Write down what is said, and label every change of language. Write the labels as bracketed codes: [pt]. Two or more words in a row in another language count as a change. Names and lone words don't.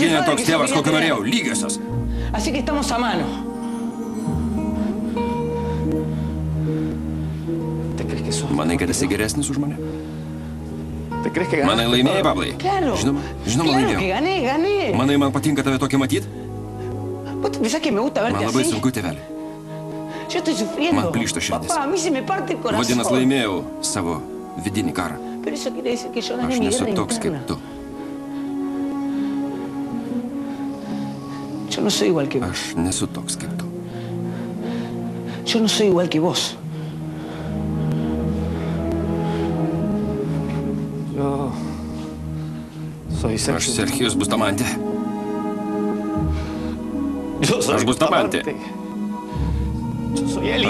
[es] el padre [lt] netoks [es] que yo [lt] tėvas, [es] quería [lt] kokio [es] tener. [lt] norėjau, lygiosios. [es] Así que estamos a mano. ¿Te crees que sos? [lt] Manai, kad esi geresnis už mane? [es] ¿Te crees que [lt] Manai, laimėjai, Pablai? [es] Claro. [lt] Žinoma, [es] Claro que [lt] laimėjau. [es] gané. [lt] Manai, man patinka tave tokį matyti? [es] ¿Vos te pensás que me gusta [lt] Man [es] verte [lt] labai [es] así? [lt] sunku, tėvelė. [es] Yo estoy sufriendo. [lt] Man plyšta širdis. [es] Papá, a mí se me parte el corazón. [lt] Vadinas, laimėjau savo vidinį karą. [es] Pero eso quiere decir que yo gané [lt] Aš [es] mi [lt] nesu [es] guerra [lt] toks [es] interna. [lt] kaip tu. [es] Yo no soy igual que vos. [lt] Aš nesu toks kaip tu. [es] Yo no soy igual que vos. Yo soy Sergio. [lt] Aš Sergijus Bustamante. [es] Yo soy [lt] Aš Bustamante. [es] Yo soy el